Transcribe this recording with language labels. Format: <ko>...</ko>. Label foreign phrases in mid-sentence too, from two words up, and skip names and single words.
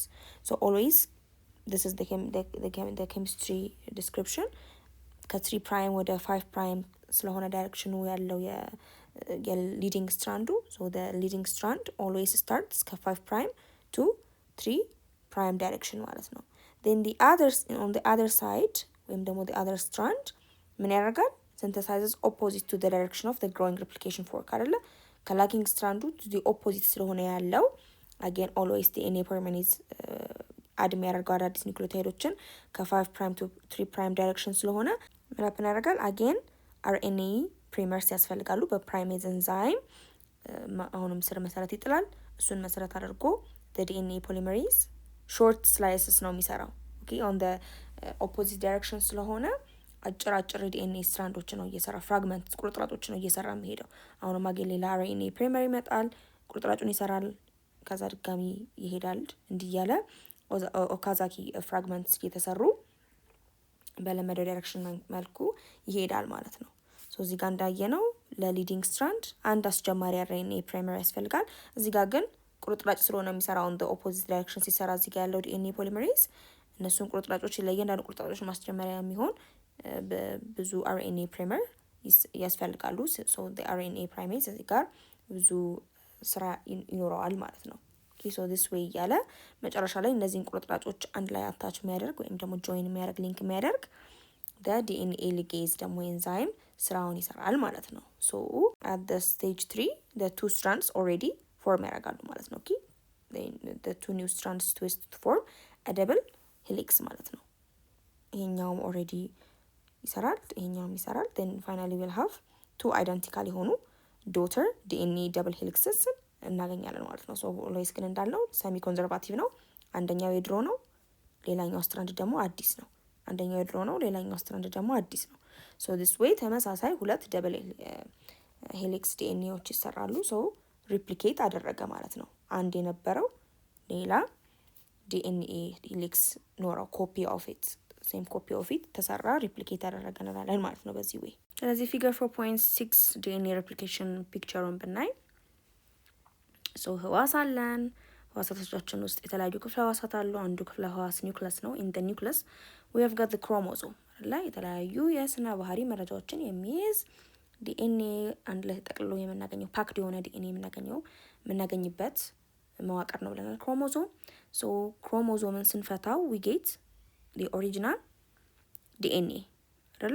<en>so always this is the chemistry description ከ3 prime ወደ 5 prime</en> <am>ስለሆነ ዳይሬክሽኑ ያለው የሊዲንግ ስትራንዱ</am> <en>so the leading strand always starts ከ5 prime to 3 prime direction</en> <am>ማለት ነው።</am> <en>then the others on the other side</en> <am>ወይም ደግሞ</am> <en>the other strand</en> <am>ምን ያደርጋል?</am> <en>synthesizes opposite to the direction of the growing replication fork አይደለ?</en> <am>ከላጊንግ ስትራንዱ</am> <en>to the opposite</en> <am>ስለሆነ ያለው</am> <en>again always DNA polymerase</en> <am>አድ የሚያደርገው አዳዲስ ኒውክሊዮታይዶችን ከ5</am> <en>prime to 3 prime direction</en> <am>ስለሆነ ምን ያደርጋል?</am> <en>again RNA primers</en> <am>ያስፈልጋሉ በፕራይሜዝ ኤንዛይም አሁንም ስር መሰረት ይጥላል። እሱን መሰረት አድርጎ</am> <en>the DNA polymerase short slices</en> <am>ነው የሚሰራው ኦኬ</am> <en>on the opposite direction</en> <am>ስለሆነ አጭር ዲኤንኤ ስትራንዶች ነው እየሰራ ፍራግመንት ቁርጥራጮች ነው እየሰራ የሚሄደው። አሁንም አገኝ ሌላ RNA ፕራይመሪ ይመጣል፣ ቁርጥራጩን ይሰራል፣ ከዛ ድጋሚ ይሄዳል እንዲያለ</am> <en>Okazaki fragments</en> <am>እየተሰሩ በለመደው ዳይሬክሽን መልኩ ይሄዳል ማለት ነው። ሶ እዚህ ጋር እንዳየነው ለሊዲንግ ስትራንድ አንድ አስጀማሪ RNA ፕራይመሪ ያስፈልጋል። እዚህ ጋር ግን ቁርጥራጭ ስለሆነ የሚሰራው</am> <en>on the opposite direction</en> <am>ሲሰራ እዚህ ጋር ያለው</am> <en>DNA polymerase</en> <am>እነሱን ቁርጥራጮች ለእያንዳንዱ ቁርጥራጮች ማስጀመሪያ የሚሆን ብዙ</am> <en>RNA primer</en> <am>ያስፈልጋሉ።</am> <en>so the RNA primase</en> <am>እዚህ ጋር ብዙ ስራ ይኖረዋል ማለት ነው።</am> <en>okay so this way</en> <am>ያለ መጨረሻ ላይ እነዚህን ቁርጥራጮች አንድ ላይ አታች የሚያደርግ ወይም ደግሞ join የሚያደርግ ሊንክ የሚያደርግ</am> <en>the DNA ligase</en> <am>ደግሞ ኤንዛይም ስራውን ይሰራል ማለት ነው።</am> <en>so at the stage 3 the two strands already form</en> <am>ያደርጋሉ ማለት ነው።</am> <en>okay the two new strands twist to form a double helix</en> <am>ማለት ነው። ይሄኛውም already ይሰራል፣ ይሄኛውም ይሰራል።</am> <en>then finally we'll have two identical የሆኑ daughter DNA double helixes</en> <am>እናገኛለን ማለት ነው።</am> <en>so always ግን</en> <am>እንዳልነው</am> <en>semi conservative</en> <am>ነው። አንደኛው የድሮ ነው፣ ሌላኛው ስትራንድ ደግሞ አዲስ ነው። አንደኛው የድሮ ነው፣ ሌላኛው ስትራንድ ደግሞ አዲስ ነው።</am> <en>so this way</en> <am>ተመሳሳይ ሁለት</am> <en>double helix</en> <am>DNAዎች ይሰራሉ።</am> <en>so replicate</en> <am>አደረገ ማለት ነው። አንድ የነበረው ሌላ</am> <en>DNA helix</en> <am>ኖረው</am> <en>copy of it same copy of it</en> <am>ተሰራ replicate አደረገ እንላለን ማለት ነው በዚህ way። ስለዚህ figure 4.6</am> <en>DNA replication</en> <am>pictureን ብናይ so ህዋስ አለን። ህዋሳቶቻችን ውስጥ የተለያዩ ክፍለ ህዋሳት አሉ። አንዱ ክፍለ ህዋስ ኒውክለስ ነው።</am> <en>in the nucleus we have got the chromosome</en> <am>አይደለ? የተለያዩ የስነ ባህሪ መረጃዎችን የሚይዝ ዲኤንኤ አንድ ላይ ተጠቅልሎ የምናገኘው ፓክድ የሆነ ዲኤንኤ የምናገኝበት መዋቅር ነው ብለናል ክሮሞዞም። ሶ ክሮሞዞምን ስንፈታው</am> <en>we get the original DNA</en> <am>አይደለ?</am>